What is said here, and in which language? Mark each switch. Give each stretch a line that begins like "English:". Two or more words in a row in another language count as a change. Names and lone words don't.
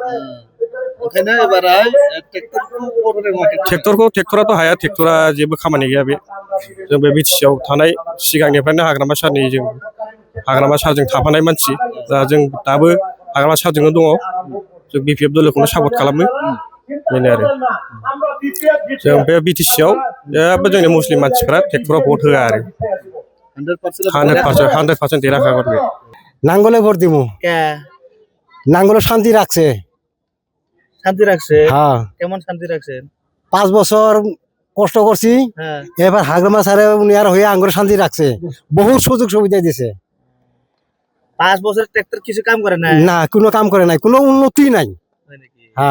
Bodo: ट्रेक्टराथ' हाया ट्रेक्टरा जेबो खामानि गैया बे जों बे बिटिसिआव थानाय सिगांनिफ्रायनो हाग्रामा सारनि जों हाग्रामा सारजों थाफानाय मानसि दा जों दाबो हाग्रामा सारजोंनो दङ जों बिपिएफ दलखौनो सापर्ट खालामो बेनो आरो जों बे बिटिसिआव जेबो जोंनि मुस्लिम मानसिफ्रा ट्रेक्टराव भट होआ आरो 100% देरहाखागोन बे।
Bangla: নাংলে ভোট দিমু নাংলে শান্তি রাখছে হ্যাঁ কেমন শান্তি রাখছে 5 বছর কষ্ট করছি এবার হাগ্রামা স্যারে উনি আর হয়ে আঙ্গুর শান্তি রাখছে বহুত সুযোগ সুবিধা দিয়েছে 5 বছর ট্রাক্টর কিছু কাম করে না না কোনো কাম করে নাই কোনো উন্নতি নাই হ্যাঁ